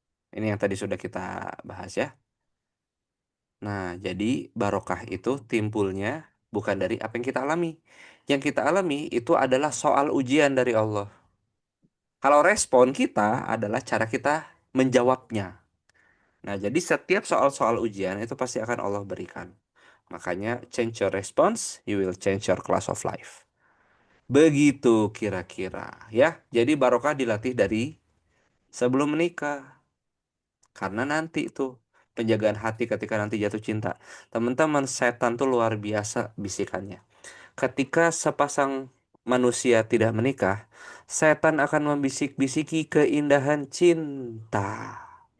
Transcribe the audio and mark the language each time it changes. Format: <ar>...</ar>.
<id>Ini yang tadi sudah kita bahas ya. Nah, jadi barokah itu timbulnya bukan dari apa yang kita alami. Yang kita alami itu adalah soal ujian dari Allah. Kalau respon kita adalah cara kita menjawabnya. Nah, jadi setiap soal-soal ujian itu pasti akan Allah berikan.</id> <en>Makanya change your response, you will change your class of life.</en> <id>Begitu kira-kira ya. Jadi barokah dilatih dari sebelum menikah. Karena nanti itu penjagaan hati ketika nanti jatuh cinta. Teman-teman, setan tuh luar biasa bisikannya. Ketika sepasang manusia tidak menikah, setan akan membisik-bisiki keindahan cinta.</id>